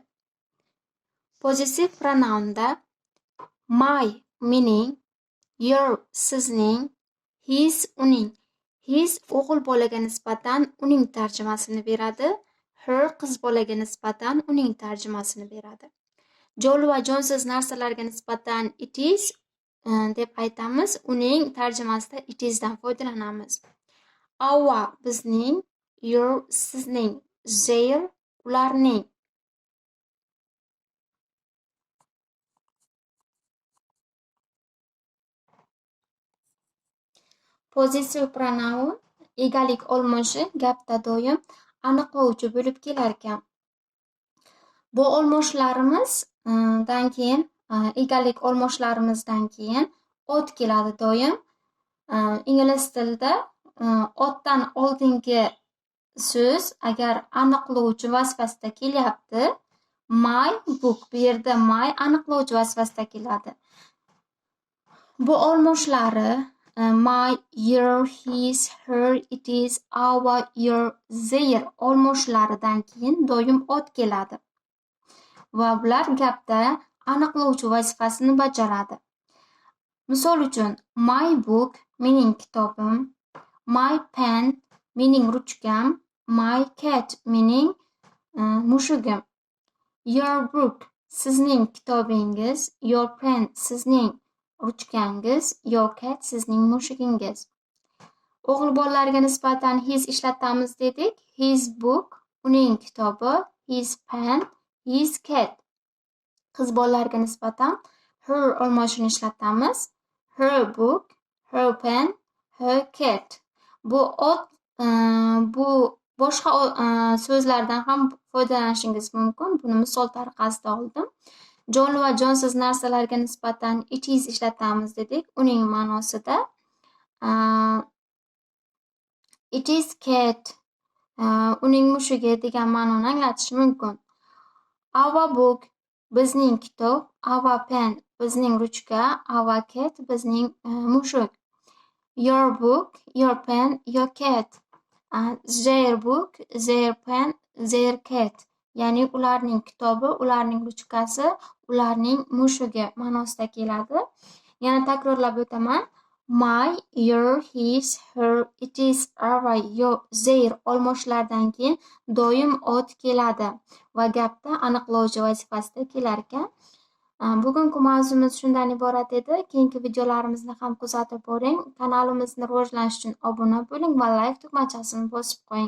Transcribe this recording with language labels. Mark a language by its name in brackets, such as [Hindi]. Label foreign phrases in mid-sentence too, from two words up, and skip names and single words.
[Uzbek] Possessive pronounda my mening, your sizning, his uning. His o'g'il bolaga nisbatan uning tarjimasini beradi. Her qiz bolaga nisbatan uning tarjimasini beradi. Jonli va jonsiz narsalarga nisbatan [English] it is [Uzbek] deb aytamiz. Uning tarjimasida [English] it is [Uzbek] dan foydalanamiz. Our bizning, your sizning, their ularning. [English] Possessive pronoun [Uzbek] egalik olmoshi gapda doim aniqlovchi bo'lib kelar ekan. Bu olmoshlarimizdan keyin egalik olmoshlarimizdan keyin ot keladi doim. Ingliz tilida otdan oldingi so'z agar aniqlovchi vazifasida kelyapti, [English] my book, [Uzbek] bu yerda my aniqlovchi vazifasida keladi. Bu olmoshlari [English] my, your, his, her, it is, our, your, their [Uzbek] olmoshlaridan keyin doim ot keladi. Va bular gapda aniqlovchi vazifasini bajaradi. Misol uchun, [English] my book, [Uzbek] mening kitobim, [English] my pen, [Uzbek] mening ruchkam, [English] my cat, [Uzbek] mening mushugim. [English] Your book, [Uzbek] sizning kitobingiz, [English] your pen, [Uzbek] sizning ruchkangiz, [English] your cat, [Uzbek] sizning mushugingiz. O'g'il bolalarga nisbatan his ishlatamiz dedik. [English] His book, [Uzbek] uning kitobi, [English] his pen, his cat. [Uzbek] Qiz bolalarga nisbatan her olmoshini ishlatamiz. [English] Her book, her pen, her cat. [Uzbek] Bu boshqa so'zlardan ham foydalanishingiz mumkin. Buni misol tariqasida oldim. Jonli va jonsiz narsalarga nisbatan [English] it is [Uzbek] ishlatamiz dedik. Uning ma'nosida [English] it is cat, [Uzbek] uning mushugi degan ma'noni anglatishi mumkin. [English] Our book, [Uzbek] bizning kitob, [English] our pen, [Uzbek] bizning ruchka, our cat, bizning mushuk. [English] Your book, your pen, your cat. Their book, their pen, their cat. [Uzbek] Ya'ni ularning kitobi, ularning ruchkasi, ularning mushugi ma'nosida keladi. Yana takrorlab o'taman. [English] My, your, his, her, it is, our, your, their [Uzbek] olmoshlaridan keyin doim ot keladi va gapda aniqlovchi vazifasida kelar ekan. Bugungi mavzumiz shundan iborat edi. Keyingi videolarimizni ham kuzatib boring. Kanalimizni rivojlanish uchun obuna bo'ling va like tugmachasini bosib qo'ying.